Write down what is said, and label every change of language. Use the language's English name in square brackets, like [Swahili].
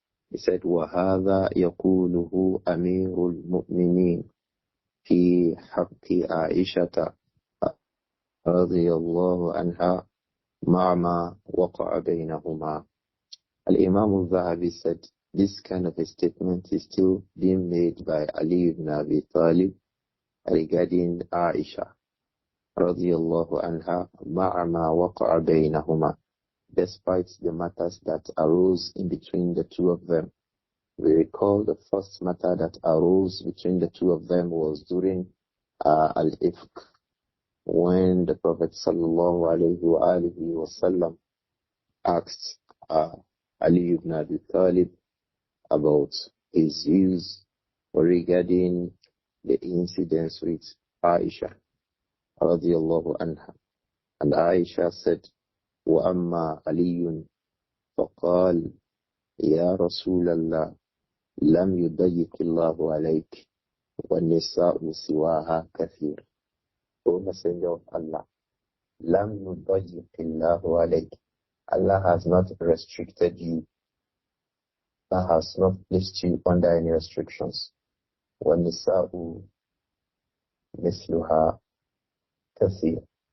[English] He said, [Arabic] وَهَذَا يقوله أمير المؤمنين في حق عائشة رضي الله عنها مع ما وقع بينهما. [English] Al-Imām Adh-Dhahabi said, this kind of a statement is still being made by Ali ibn Abi Talib regarding Āishah radiyallahu anha [Arabic] مع ما وقع بينهما, [English] despite the matters that arose in between the two of them. We recall the first matter that arose between the two of them was during Al-Ifk, when the Prophet sallallahu alayhi wa sallam asked Ali ibn Abi Talib about his views regarding the incidents with Āishah radiyallahu anha. And Āishah said, [Arabic] وأما علي فقال يا رسول الله لم يضيق الله عليك والنساء سواها كثير. [English] O Messenger of Allah, [Arabic] لم يضيق الله عليك. [English] Allah has not restricted you. Allah has not placed you under any restrictions. [Arabic] والنساء مثلها كثير.